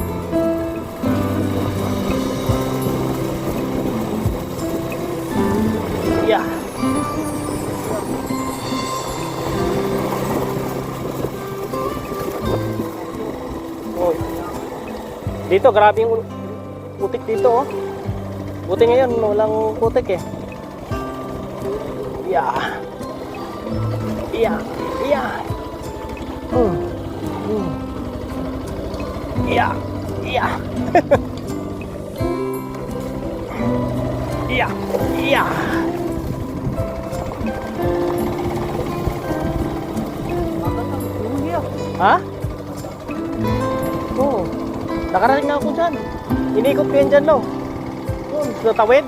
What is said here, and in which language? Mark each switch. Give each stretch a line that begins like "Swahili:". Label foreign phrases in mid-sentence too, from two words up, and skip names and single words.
English: Yeah. Oh.
Filipino: Dito, grabe yung putik dito, oh. Buti ngayon, walang putik eh.
English: Yeah. Yeah. Yeah. Yeah. Yeah. Yeah. Yeah.
Filipino: Ha? Oo. Nakarating na ako dyan. Inikot ko yan dyan, no? Sa tawid.